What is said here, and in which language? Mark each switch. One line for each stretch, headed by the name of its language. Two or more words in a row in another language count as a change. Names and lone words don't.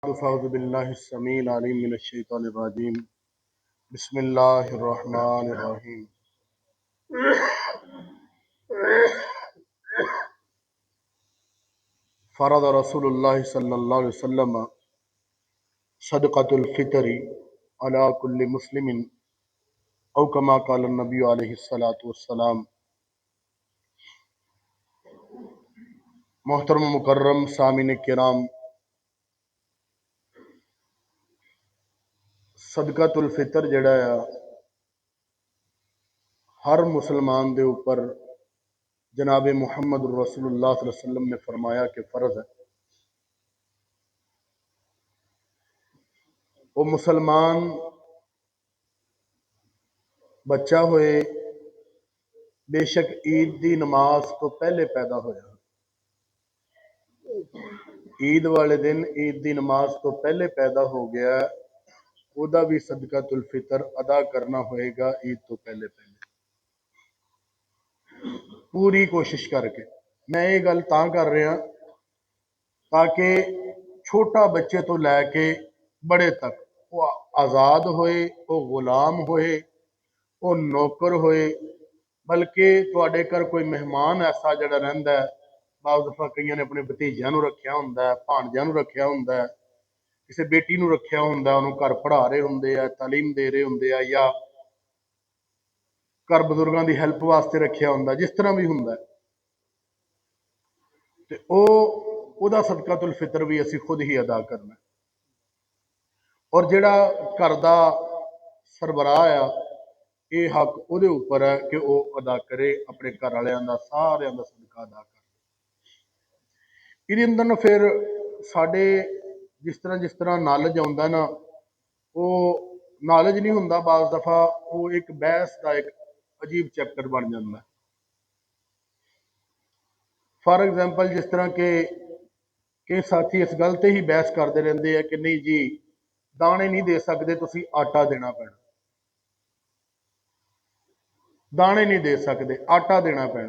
Arabic: فأعوذ بالله السميع العليم من الشيطان الرجيم۔ بسم الله الرحمن الرحيم. فرض رسول الله صلى الله عليه وسلم صدقة الفطر على كل مسلم أو كما قال النبي عليه الصلاة والسلام.
Punjabi: محترم مکرم سامعین کرام، صدقۃ الفطر جیہڑا اے ہر مسلمان دے اُتے جناب محمد رسول اللہ
Arabic: صلى الله عليه وسلم
Punjabi: نے فرمایا کہ فرض ہے. وہ مسلمان بچہ ہووے، بیشک عید کی نماز توں پہلے پیدا ہویا، عید والے دن عید کی نماز توں پہلے پیدا ہو گیا، اوہدا بھی صدقۃ الفطر ادا کرنا ہووے گا عید توں پہلے پہلے، پوری کوشش کر کے. میں اے گل تاں کر رہا تاکہ چھوٹا بچے توں لے کے وڈے تک وہ آزاد ہووے، وہ غلام ہووے، وہ نوکر ہووے، بلکہ تہاڈے گھر کوئی مہمان ایسا جیہڑا رہندا ہے، بعض دفعہ کئیاں نے اپنے بھتیجیاں نوں رکھیا ہوندا ہے، بھانجیاں نوں رکھیا ہوندا ہے، کسی بیٹی نوں رکھیا ہوندا، اوہنوں گھر پڑھا رہے ہوندے آ، تعلیم دے رہے ہوندے آ، یا گھر بزرگوں کی ہیلپ واسطے رکھیا ہوندا، جس طرح بھی ہوندا ہے، تے اوہدا صدقۃ الفطر بھی اسیں خود ہی ادا کرنا. اور جیہڑا گھر دا سربراہ اے، اے حق اوہدے اُتے ہے کہ وہ ادا کرے، اپنے گھر والیاں دا ساریاں دا صدقہ ادا کرے. ਇਹਦੇ ਅੰਦਰ ਨਾ فیر ساڈے جس طرح نالج آؤندا نا، وہ نالج نہیں ہوندا، بعض دفعہ وہ
Urdu: ایک بحث کا ایک عجیب چیپٹر بن جاتا ہے.
English: for example
Punjabi: جس طرح کے ساتھی اس گل تے ہی بحث کرتے رہتے ہیں کہ نہیں جی دانے نہیں دے سکدے، تسیں آٹا دینا پینا، دانے نہیں دے سکدے، آٹا دینا پینا.